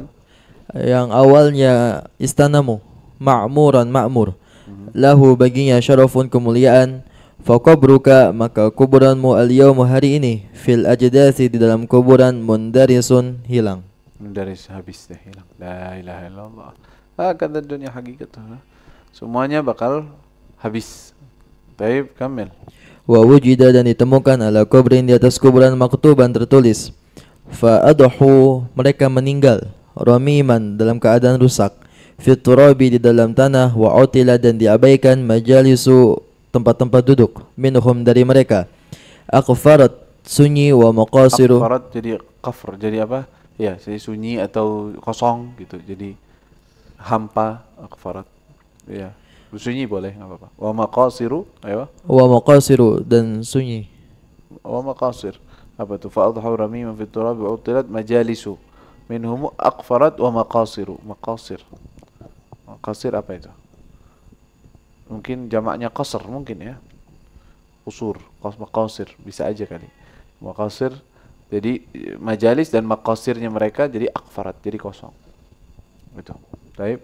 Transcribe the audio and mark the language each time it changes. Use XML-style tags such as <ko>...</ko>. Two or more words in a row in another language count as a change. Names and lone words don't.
<id>yang awalnya istanamu, ma'muran, ma'mur, lahu, baginya, syarafun, kemuliaan, faqabruka, maka kuburanmu, al-yawma, hari ini,</id> <ar>في الأجداث,</ar> <id>di dalam kuburan, mundarisun, hilang. Mundaris, habis deh, hilang.</id> <ar>لا إله إلا الله. هكذا الدنيا حقيقتها.</ar> <id>Semuanya bakal habis. Baik, kamil.</id> <ar>ووجد,</ar> <id>dan ditemukan,</id> <ar>على قبر,</ar> <id>di atas kuburan, maktuban, tertulis,</id> <ar>فأضحوا,</ar> <id>mereka meninggal, ramiman, dalam keadaan rusak,</id> <ar>في التراب,</ar> <id>di dalam tanah,</id> <ar>وعطلت,</ar> <id>dan diabaikan, majalisu, tempat-tempat duduk, minhum, dari mereka, aqfarat, sunyi,</id> <ar>ومقاصر.</ar> <id>Aqfarat jadi qafr, jadi apa? Ya, jadi sunyi atau kosong gitu. Jadi hampa, aqfarat. Ya, sunyi boleh, enggak apa-apa.</id> <ar>ومقاصر, ayo. ومقاصر,</ar> <id>dan sunyi.</id> <ar>ومقاصر.</ar> <id>Apa itu?</id> <ar>فأضحوا رميما في التراب وعطلت مجالس. منهم أقفرت ومقاصر. مقاصر.</ar> <id>Maqasir apa itu? mungkin jamaknya qasr mungkin ya. Qusur, maqasir bisa aja kali. Maqasir jadi majalis dan maqasirnya mereka jadi akfarat, jadi kosong. Gitu. Baik.</id>